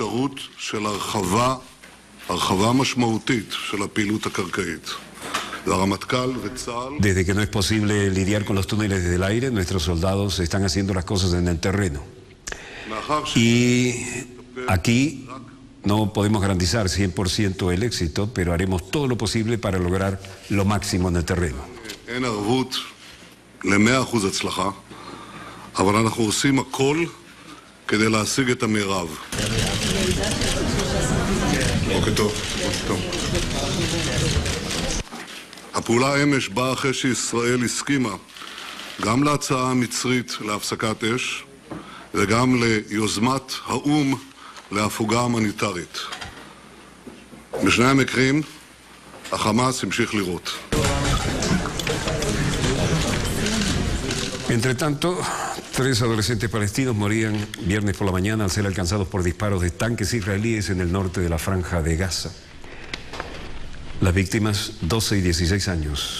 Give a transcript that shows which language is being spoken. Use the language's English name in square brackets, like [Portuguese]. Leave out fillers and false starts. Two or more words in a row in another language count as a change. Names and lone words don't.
[Spanish] Desde que no es posible lidiar con los túneles desde el aire, nuestros soldados están haciendo las cosas en el terreno. Y aquí no podemos garantizar 100% el éxito, pero haremos todo lo posible para lograr lo máximo en el terreno. [Hebrew] הפעולה אמש באה אחרי שישראל הסכימה גם להצעה המצרית להפסקת אש וגם ליוזמת האו"ם להפוגה הומניטרית. בשני המקרים החמאס המשיך לירות. [Spanish] Entre tanto, 3 adolescentes palestinos morían viernes por la mañana al ser alcanzados por disparos de tanques israelíes en el norte de la Franja de Gaza. Las víctimas, 12 y 16 años.